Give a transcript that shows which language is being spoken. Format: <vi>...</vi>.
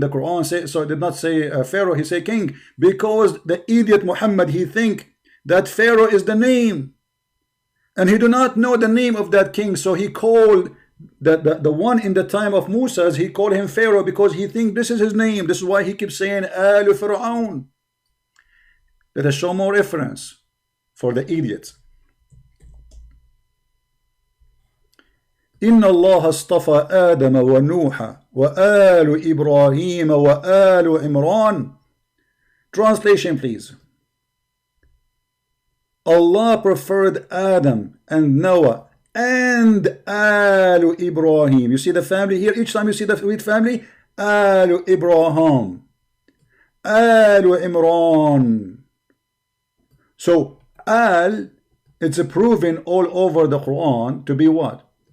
<en>The Quran say, so it did not say Pharaoh, he say king, because the idiot Muhammad, he think that Pharaoh is the name, and he do not know the name of that king. So he called the one in the time of Musa's, he called him Pharaoh because he think this is his name. This is why he keeps saying Al Fir'aun. Let us show more reference for the idiots.</en> <ar>إن الله اصطفى آدم ونوح وآل إبراهيم وآل عمران.</ar> <en>Translation please. Allah preferred Adam and Noah and Al Ibrahim. You see the family here? Each time you see the word family, Al Ibrahim, Al Imran. So Al, it's proven all over the Quran to be what?</en>